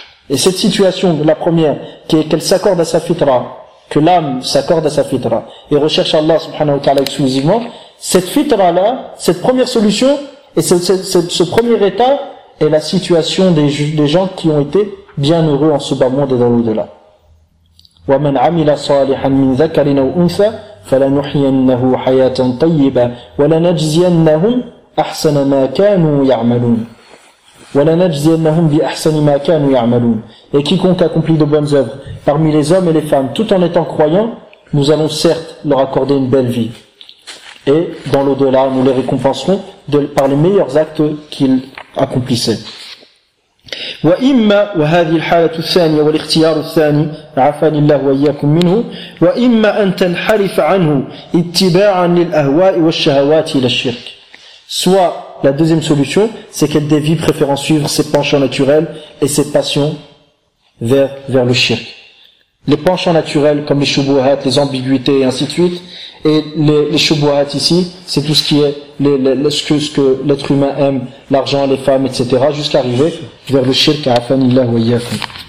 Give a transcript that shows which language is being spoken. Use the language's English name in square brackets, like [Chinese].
[French] et cette situation la première qui est qu'elle s'accorde à sa fitra que l'âme s'accorde à sa fitra et recherche Allah subhanahu wa ta'ala exclusivement, cette fitra-là, cette première solution, et ce premier état, est la situation des gens qui ont été bien heureux en ce bas monde et dans l'au-delà. [Arabic] وَمَنْ عَمِلَ صَالِحًا مِنْ ذَكَرٍ أَوْ أُنْثَى فَلَنُحْيَنَّهُ حَيَاةً طَيِّبًا وَلَنَجْزِيَنَّهُمْ أَحْسَنَ مَا كَانُوا يَعْمَلُونَ [French] وَلَنَجْزِيَنَّهُمْ بِأَحْسَنِ مَا كَانُوا يَعْمَلُونَ Et quiconque accomplit de bonnes œuvres parmi les hommes et les femmes, tout en étant croyants, nous allons certes leur accorder une belle vie. Et dans l'au-delà, nous les récompenserons par les meilleurs actes qu'ils accomplissaient. [Arabic] وَإِمَّا وَهَذِي الْحَالَةُ الثَّانِيَ وَالْإِخْتِيَارُ الثَّانِي عَفَانِ اللَّهُ وَإِيَّكُمْ مِنْهُ وَإِمَّا أَنْ تَنْحَرِفَ عَنْهُ اتِّبَاعًا لِلْأَهْوَاءِ وَالشَّهَوَاتِ إِلَى الشِّرْكِ [French] Soit la deuxième solution, c'est qu'elle dévie préférant suivre ses penchants naturels et ses passions vers le shirk. Les penchants naturels comme les shubuhat, les ambiguïtés et ainsi de suite. Et les shubuhat ici, c'est tout ce qui est ce que l'être humain aime, l'argent, les femmes, etc. Jusqu'à arriver vers le shirk à afan illahu ayyakum.